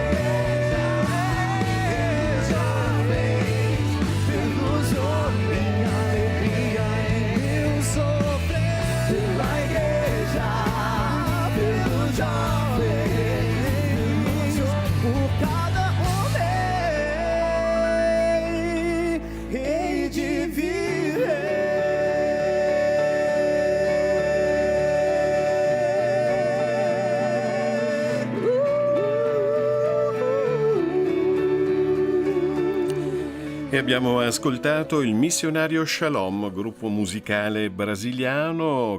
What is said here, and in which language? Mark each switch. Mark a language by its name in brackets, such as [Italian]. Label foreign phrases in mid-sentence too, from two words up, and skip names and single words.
[Portuguese] Pelos jovens, pelos homens, minha alegria em meu sofrer. Pela igreja, pelos jovens, por cada homem, hei de [Italian] E abbiamo ascoltato il Missionario Shalom, gruppo musicale brasiliano